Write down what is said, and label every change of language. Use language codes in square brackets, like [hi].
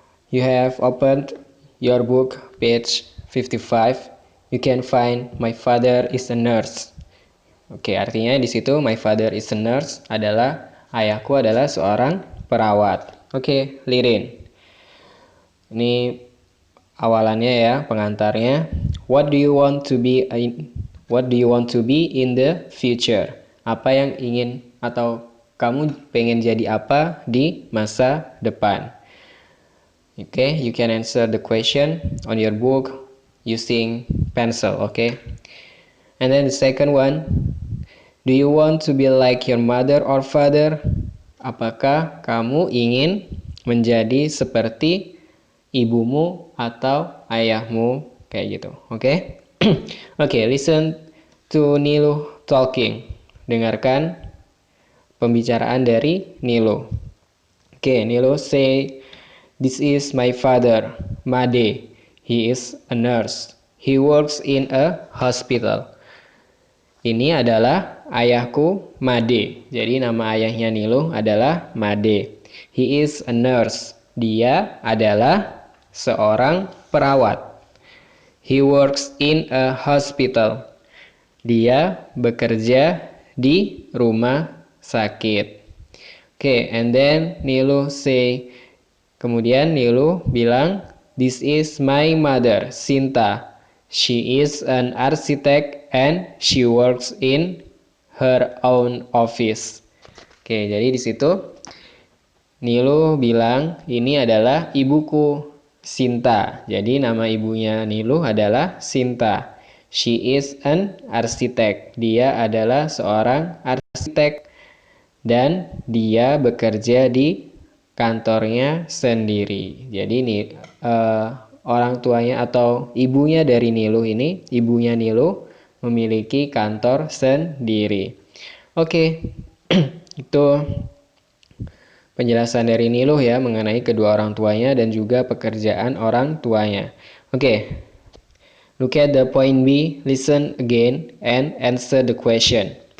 [en] You have opened your book page 55. You can find my father is a nurse. [id] Oke, artinya di situ [en] my father is a nurse [id] adalah ayahku adalah seorang perawat. Oke, Lirin. Ini awalannya ya, pengantarnya. [en] What do you want to be in the future? [id] Apa yang ingin atau kamu pengen jadi apa di masa depan? [en] Okay, you can answer the question on your book using pencil, okay? And then the second one, do you want to be like your mother or father? [id] Apakah kamu ingin menjadi seperti ibumu atau ayahmu? Kayak gitu, oke? [en] Oke, listen to Nilu talking. [id] Dengarkan pembicaraan dari Nilu. [en] Oke, Nilu say, this is my father, Made. He is a nurse. He works in a hospital. [id] Ini adalah ayahku, Made. Jadi nama ayahnya Nilu adalah Made. [en] He is a nurse. [id] Dia adalah seorang perawat. [en] He works in a hospital. [id] Dia bekerja di rumah sakit. [en] Okay, and then Nilu say, [id] kemudian Nilu bilang, [en] this is my mother, Sinta. She is an architect and she works in her own office. [id] Oke, jadi di situ Nilu bilang, ini adalah ibuku, Sinta. Jadi nama ibunya Nilu adalah Sinta. [en] She is an architect. [id] Dia adalah seorang arsitek dan dia bekerja di kantornya sendiri. Jadi ini orang tuanya atau ibunya dari Nilu ini, ibunya Nilu memiliki kantor sendiri. Oke, itu penjelasan dari Nilu ya mengenai kedua orang tuanya dan juga pekerjaan orang tuanya. [en] Oke, look at the point B, listen again and answer the question.